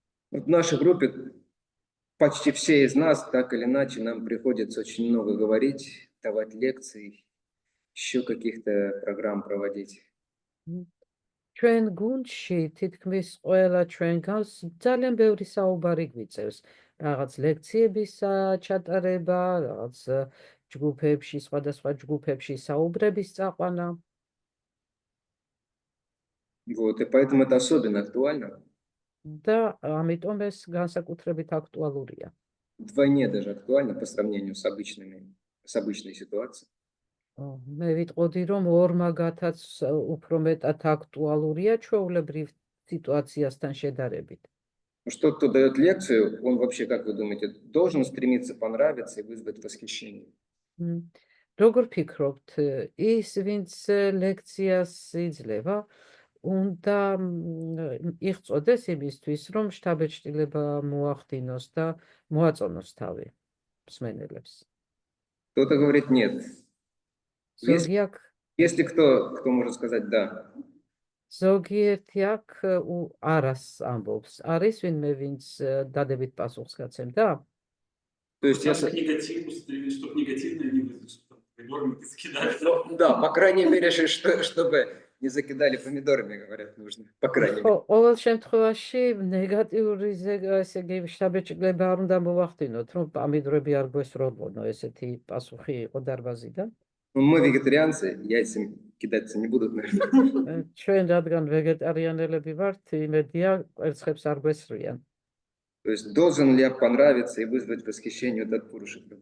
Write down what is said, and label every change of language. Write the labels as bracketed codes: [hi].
[ru] Вот в нашей группе почти все из нас, так или иначе, нам приходится очень много говорить, давать лекции, еще каких-то программ проводить. [ka] ჩვენ გუნდში თითქმის ყველა ჩვენგანს ძალიან ბევრი საუბარი გვიწევს. რაღაც ლექციების ჩატარება, რაღაც ჯგუფებში, სხვადასხვა ჯგუფებში საუბრების წაყვანა. [ru] Вот, и поэтому это особенно актуально. [ka] და ამიტომ ეს განსაკუთრებით აქტუალურია. [ru] Вдвойне даже актуально по сравнению с обычной ситуацией. [ka] მე ვიტყოდი, რომ ორ მაგათაც უფრო მეტად აქტუალურია ჩვეულებრივ სიტუაციასთან შედარებით. [ru] Что кто дает лекцию, он вообще, как вы думаете, должен стремиться понравиться и вызвать восхищение? [ka] როგორ ფიქრობთ, ის ვინც ლექციას იძლევა, უნდა იღწოდეს იმისთვის, რომ შთაბეჭდილება მოახდინოს და მოაწონოს თავი მსმენელებს. [ru] Кто-то говорит нет. Если кто может сказать да. [ka] ზოგიერთი აქ არას ამბობს. არის ვინმე ვინც დადებით пасуხს გაცემდა? [ru] То есть чтобы негативное не вызвать, чтобы помидорами не закидали. Да, по крайней мере, чтобы не закидали помидорами, говорят, нужно. По крайней мере. [ka] ყოველ შემთხვევაში ნეგატიური შთაბეჭდილება არ უნდა მოახდინოთ, რომ პომიდორები არ გვესროლონო, ესეთი პასუხი იყო დარბაზიდან. [ru] Мы вегетарианцы, яйца кидаться не будут, наверное. [ka] ჩვენ რადგან ვეგეტარიანელები ვართ, იმედია კვერცხებს არ გვესრიან. [ru] То есть должен ли я понравиться и вызвать восхищение у Татпуруша?